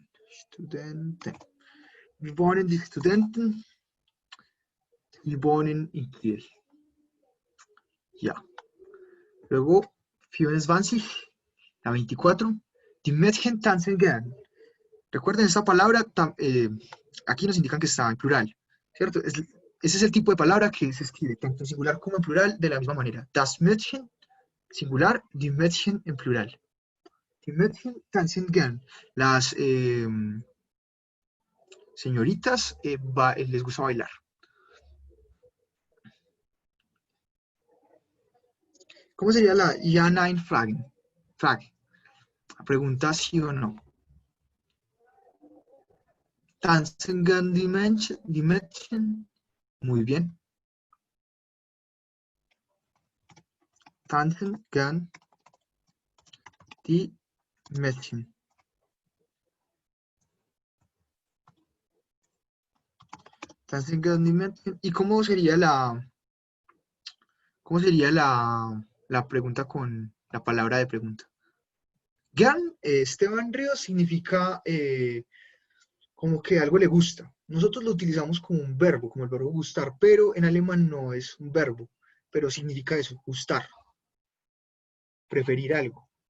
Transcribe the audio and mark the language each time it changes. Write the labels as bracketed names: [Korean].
[German] Studenten. Wir wohnen die Studenten. Die wohnen in Kiel. Ja. [Spanish] Luego, 24, la 24. [German] Die Mädchen tanzen gern. [Spanish] Recuerden, esta palabra aquí nos indican que está en plural, ¿cierto? Ese es el tipo de palabra que se escribe tanto en singular como en plural de la misma manera. [German] Das Mädchen, singular, die Mädchen [Spanish] en plural. [German] Die Mädchen tanzen gern. [Spanish] Las señoritas les gusta bailar. ¿Cómo sería la [German] Ja, nein, Fragen? [Spanish] Frage. La pregunta sí o no. [German] Tanzen gern die Mädchen? [Spanish] Muy bien. [German] Tanzen gern die Mädchen. Tanzen gern die Mädchen. [Spanish] ¿Y cómo sería la pregunta con la palabra de pregunta? Gern, Esteban Ríos, significa como que algo le gusta. Nosotros lo utilizamos como un verbo, como el verbo gustar, pero en alemán no es un verbo, pero significa eso, gustar, preferir algo.